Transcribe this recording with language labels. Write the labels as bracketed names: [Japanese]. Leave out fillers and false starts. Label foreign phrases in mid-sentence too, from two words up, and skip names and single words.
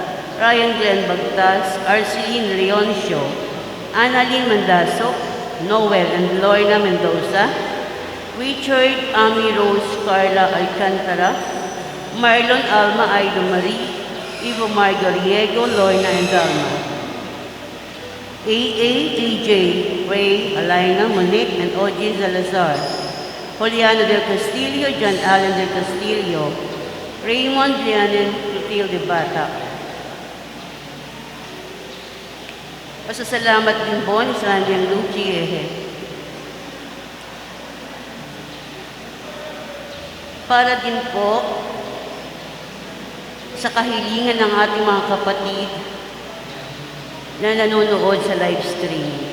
[Filipino] Ryan Glenn Bagtas, Arceline Leoncio, Annalyn Mandaso, Noel and Lorna Mendoza, Richard Ami Rose Carla Alcantara, Marlon Alma Aido Marie, Ivo Margariego, Lorna and Dalma, AA, TJ, Ray, Alaina, Monique, and O.J. Salazar, Juliano del Castillo, John Allen del Castillo, Raymond Lianen Clotilde Bata. Pasasalamat din po ni Sandy Lucci Ehe. Para din po sa kahilingan ng ating mga kapatid na nanonood sa live stream.